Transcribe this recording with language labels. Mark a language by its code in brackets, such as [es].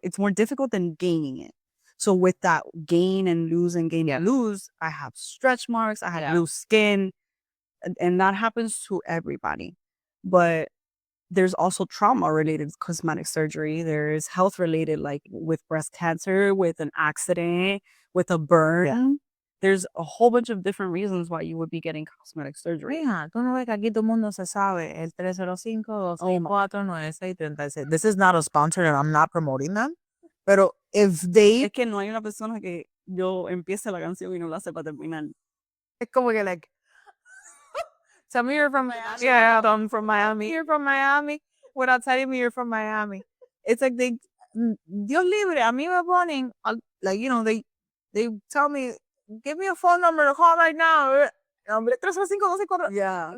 [en] It's more difficult than gaining it. So with that gain and lose and gain and lose, I have stretch marks, I have loose skin, and that happens to everybody. But there's also trauma related cosmetic surgery. There's health related, like with breast cancer, with an accident, with a burn. Yeah. There's a whole bunch of different reasons why you would be getting cosmetic surgery. [es] Mija, tú no ves que aquí todo el mundo se sabe el 305-264-9636. [en] This is not a sponsor and I'm not promoting them. [es] Pero [en] if they, [es] Es que no hay una persona que yo empiece la canción y no la sepa terminar. [en] it's [es] como que [en] like, tell me you're from Miami. Yeah, I'm from Miami. You're from Miami without telling me you're from Miami. It's like [es] Dios libre, a mí me ponen, [en] like, they tell me, give me a phone number to call right now. 305-1244. Yeah.